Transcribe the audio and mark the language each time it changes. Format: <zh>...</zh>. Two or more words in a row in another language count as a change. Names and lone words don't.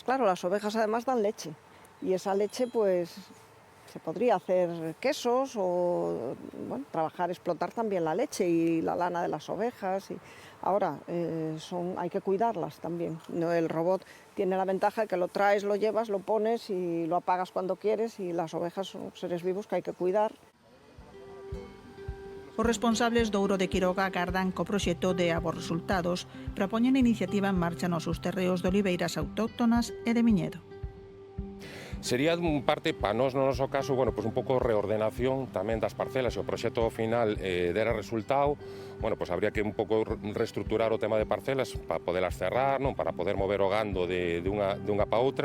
<es>Claro, las ovejas además dan leche y esa leche pues se podría hacer quesos o bueno, trabajar, explotar también la leche y la lana de las ovejas. Y ahora hay que cuidarlas también. El robot tiene la ventaja de que lo traes, lo llevas, lo pones y lo apagas cuando quieres, y las ovejas son seres vivos que hay que cuidar.</es> <gl>Os responsables do Ouro de Quiroga agardan co proxecto de bos resultados para poñer a iniciativa en marcha nos seus terreos de oliveiras autóctonas e de viñedo. Sería un parte, para nós no noso caso, bueno, pues un pouco reordenación tamén das parcelas, e o proxecto final dera resultado, bueno, pues habría que un pouco reestructurar o tema de parcelas para podelas cerrar, non, para poder mover o gando de unha para outras.</gl>